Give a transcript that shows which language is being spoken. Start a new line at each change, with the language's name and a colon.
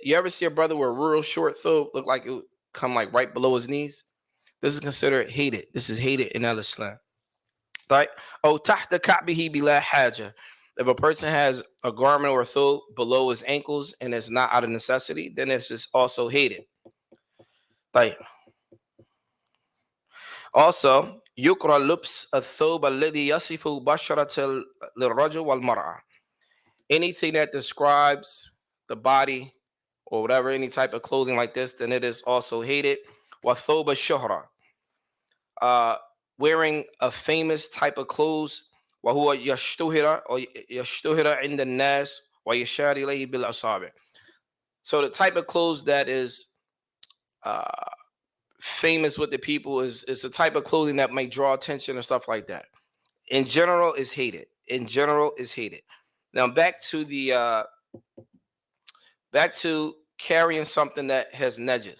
English: You ever see a brother wear a real short thobe, look like it would come like right below his knees? This is considered hated. This is hated in Al-Islam. Right? Oh,
Arabic: tahta ka'bihi bila haja.
English: If a person has a garment or a thobe below his ankles and it's not out of necessity, then it's just also hated. Like, also,
Arabic: يكره لبس الثوب الذي يصف بشرة الرجل والمرأة.
English: Anything that describes the body or whatever, any type of clothing like this, then it is also hated.
Arabic: وثوب الشهرة.
English: Wearing a famous type of clothes,
Arabic: وهو يشتهر أو يشتهر عند الناس ويشار إليه بالأصابع.
English: So the type of clothes that is famous with the people is the type of clothing that might draw attention and stuff like that. In general, is hated. In general, is hated. Now back to the back to carrying something that has nedges.